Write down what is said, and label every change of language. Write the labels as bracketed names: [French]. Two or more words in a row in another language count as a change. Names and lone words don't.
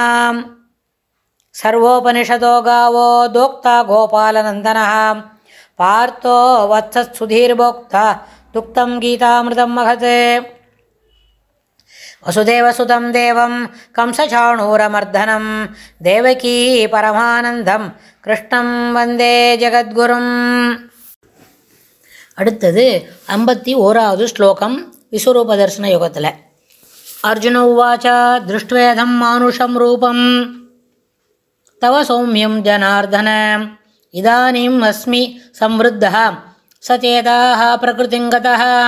[Sanskrit] सर्वोपनिषदो गावो दोक्ता गोपालनन्दनः पार्थो वत्सत्सुधीर्भोक्ता दुक्तं गीतामृतं महत्। वसुदेवसुतं देवं कंसचाणूरमर्दनं देवकी परमानन्दं कृष्णं वन्दे जगद्गुरुम्। [Tamil] அடுத்தது 51வது ஸ்லோகம் விஸ்வரூப தர்சன யோகத்தில். [Sanskrit] अर्जुन उवाच दृष्ट्वेदं मानुषं रूपं तव सौम्यं जनार्दन इदानीम् अस्मि संवृत्तः सचेताः प्रकृतिं गतः.